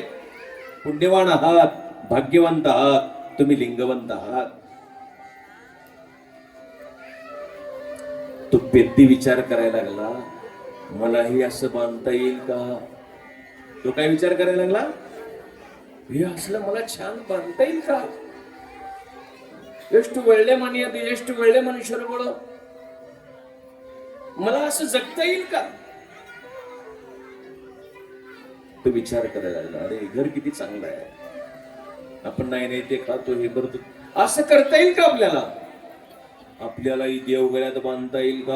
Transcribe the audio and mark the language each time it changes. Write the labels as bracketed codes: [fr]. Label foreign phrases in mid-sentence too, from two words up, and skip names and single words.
[mr] पुण्यवान आहात, भाग्यवंत आहात, तुम्ही लिंगवंत आहात. तो पेद्दी विचार करायला लागला, मलाही असं बांधता येईल का? तो काय विचार करायला लागला, हे असलं मला छान बांधता येईल का? [kn] ಎಷ್ಟು ಒಳ್ಳೆ ಮನೆ ಅದು, ಎಷ್ಟು ಒಳ್ಳೆ ಮನುಷ್ಯರುಗಳು, [mr] मला असं जगता येईल का? तो विचार करायला लागला, अरे घर किती चांगलं आहे, आपण नाही ते खातो, हे करतो, असं करता येईल का आपल्याला? आपल्यालाही देवगळ्यात बांधता येईल का?